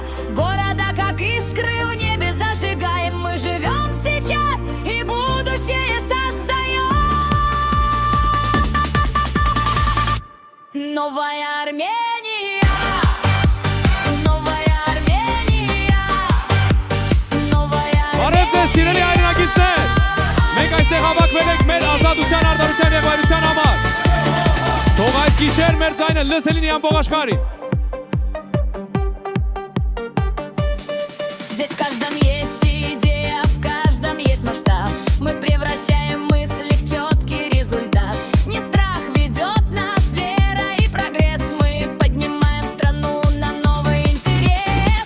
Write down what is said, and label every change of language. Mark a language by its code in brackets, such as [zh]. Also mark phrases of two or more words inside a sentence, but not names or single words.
[ru] Города, как искры в небе зажигаем. Мы живем сейчас и будущее создаем. Новая Армения, новая Армения, новая [hy] Բարև ձեզ սիրելի հայրենակիցներ, մենք այստեղ հավաքվել ենք մեր ազատության, արդարության և հայրության համար։ Թող այս գիշեր մեր ձայնը լսել լինի ամբողջ աշխարհին։ [ru] Здесь в каждом есть идея, в каждом есть масштаб. Мы превращаем мысли в четкий результат. Не страх ведет нас, вера и прогресс. Мы поднимаем страну на новый интерес.